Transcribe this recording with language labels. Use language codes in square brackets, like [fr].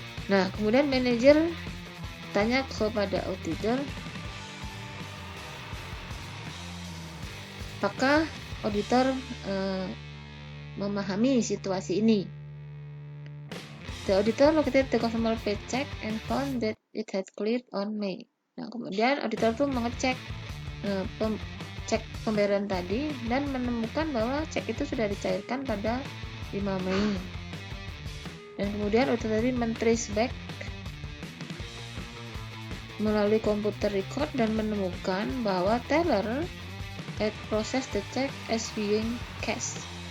[id] Nah, kemudian manajer tanya kepada auditor, apakah auditor memahami situasi ini. [en] The auditor located the customer paycheck and found that it had cleared on May. [id] Nah, kemudian auditor tuh mengecek cek pembayaran tadi dan menemukan bahwa cek itu sudah dicairkan pada 5 Mei. Dan kemudian auditor tadi men-trace back melalui komputer record dan menemukan bahwa [en] teller had processed the check as being cash.